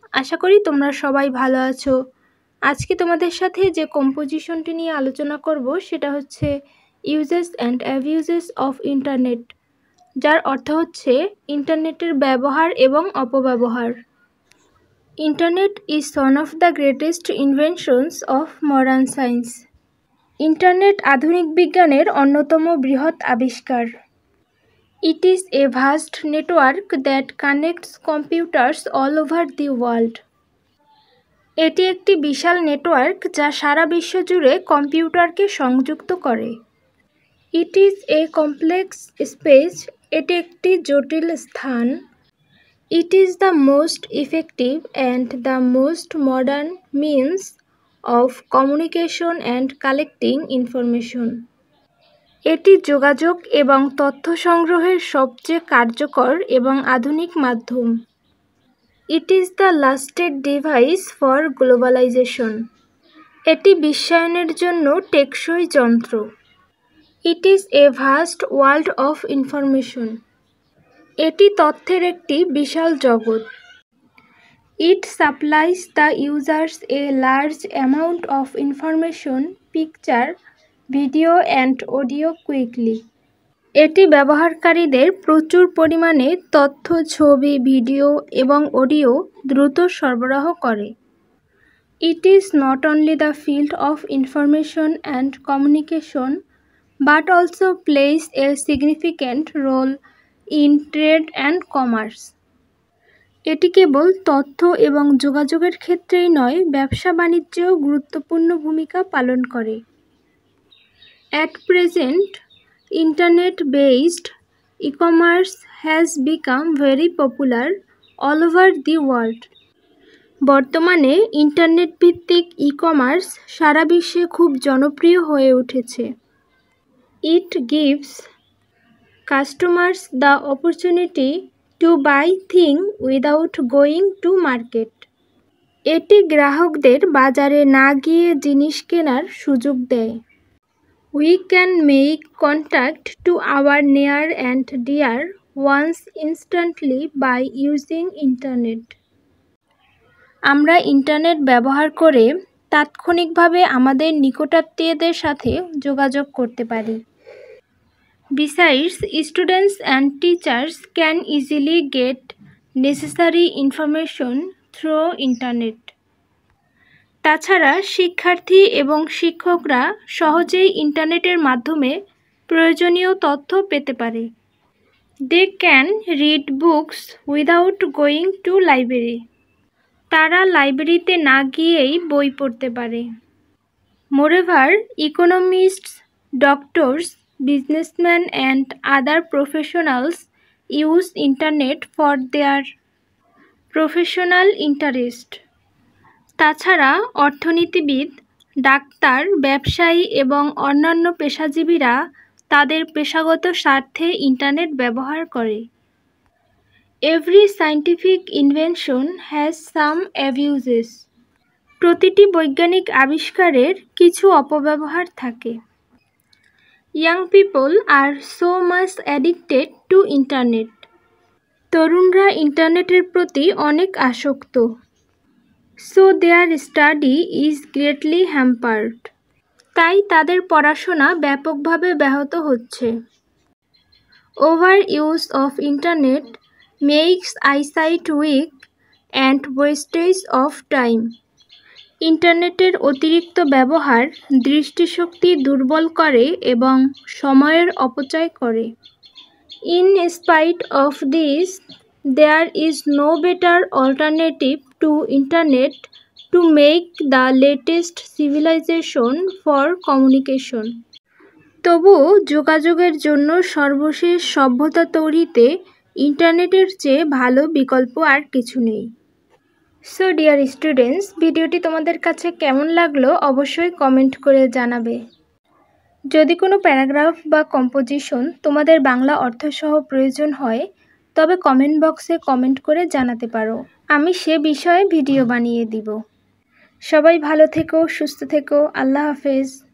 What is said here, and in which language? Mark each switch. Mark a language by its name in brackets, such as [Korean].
[Bangla] আশা করি তোমরা সবাই ভালো আছো। আজকে তোমাদের সাথে যে কম্পোজিশনটি নিয়ে আলোচনা করব সেটা হচ্ছে [English] uses and abuses of internet, [Bangla] যার অর্থ হচ্ছে ইন্টারনেটের ব্যবহার এবং অপব্যবহার। [English] Internet is one of the greatest inventions of modern science. [Bangla] Internet আধুনিক বিজ্ঞানের অন্যতম বৃহৎ আবিষ্কার। [English] It is a vast network that connects computers all over the world. [Bangla] এটি একটি বিশাল নেটওয়ার্ক যা সারা বিশ্ব জুড়ে কম্পিউটারকে সংযুক্ত করে। [English] It is a complex space. [Bangla] এটি একটি জটিল স্থান। [English] It is the most effective and the most modern means of communication and collecting information. [Bangla] এটি যোগাযোগ এবং তথ্য সংগ্রহের সবচেয়ে কার্যকর এবং আধুনিক মাধ্যম। [English] It is the lasted device for globalization. [Bangla] এটি বিশ্বায়নের জন্য টেকসই যন্ত্র। [English] It is a vast world of information. [Bangla] এটি তথ্যের একটি বিশাল জগৎ। [English] It supplies the users a large amount of information, picture, video and audio quickly. [Bangla] এটি ব্যবহারকারীদের প্রচুর পরিমাণে তথ্য, ছবি, ভিডিও এবং অডিও দ্রুত সরবরাহ করে। [English] It is not only the field of information and communication but also place a significant role in trade and commerce. [Bangla] এটি কেবল তথ্য এবং যোগাযোগের ক্ষেত্রেই নয়, ব্যবসা বাণিজ্যেও গুরুত্বপূর্ণ ভূমিকা পালন করে। [English] At present, internet-based e-commerce has become very popular all over the world. [Bangla] বর্তমানে ইন্টারনেট ভিত্তিক ই-কমার্স সারা বিশ্বে খুব জনপ্রিয় হয়ে উঠেছে। [English] It gives customers the opportunity to buy things without going to market. [Bangla] এটি গ্রাহকদের বাজারে না গিয়ে জিনিস কেনার সুযোগ দেয়। [English] We can make contact to our near and dear ones instantly by using internet. [Bangla] আমরা ইন্টারনেট ব্যবহার করে তাৎক্ষণিকভাবে আমাদের নিকটাত্মীয়দের সাথে যোগাযোগ করতে পারি। [English] Besides, students and teachers can easily get necessary information through internet. [Bangla] তাছাড়া শিক্ষার্থী এবং শিক্ষকরা সহজেই ইন্টারনেটের মাধ্যমে প্রয়োজনীয় তথ্য পেতে পারে। [English] They can read books without going to library. [Bangla] তারা লাইব্রেরিতে না গিয়েই বই পড়তে পারে। [English] Moreover, economists, doctors, businessman and other professionals use internet for their professional interest. [Bangla] তাছাড়া অর্থনীতিবিদ, ডাক্তার, ব্যবসায়ী এবং অন্যান্য পেশাজীবীরা তাদের পেশাগত স্বার্থে ইন্টারনেট ব্যবহার করে। [English] Every scientific invention has some abuses. [Bangla] প্রতিটি বৈজ্ঞানিক আবিষ্কারের কিছু অপব্যবহার থাকে। [English] Young people are so much addicted to internet. [Bangla] তরুণরা ইন্টারনেটের প্রতি অনেক আসক্ত। [English] So their study is greatly hampered. [Bangla] তাই তাদের পড়াশোনা ব্যাপকভাবে ব্যাহত হচ্ছে। [English] Overuse of internet makes eyesight weak and wastage of time. [Bangla] ইন্টারনেটের অতিরিক্ত ব্যবহার দৃষ্টিশক্তি দুর্বল করে এবং সময়ের অপচয় করে। [English] In spite of this, there is no better alternative to internet to make the latest civilization for communication. [Bangla] তবুও যোগাযোগের জন্য সর্বশেষ সভ্যতা তৈরিতে ইন্টারনেটের চেয়ে ভালো বিকল্প আর কিছু নেই। [English] so dear students, [Bangla] ভিডিওটি তোমাদের কাছে কেমন লাগলো অবশ্যই কমেন্ট করে জানাবে। যদি কোনো প্যারাগ্রাফ বা কম্পোজিশন তোমাদের বাংলা অর্থসহ প্রয়োজন হয় তবে কমেন্ট বক্সে কমেন্ট করে জানাতে পারো, আমি সে বিষয়ে ভিডিও বানিয়ে দিব। সবাই ভালো থেকো, সুস্থ থেকো, আল্লাহ হাফেজ।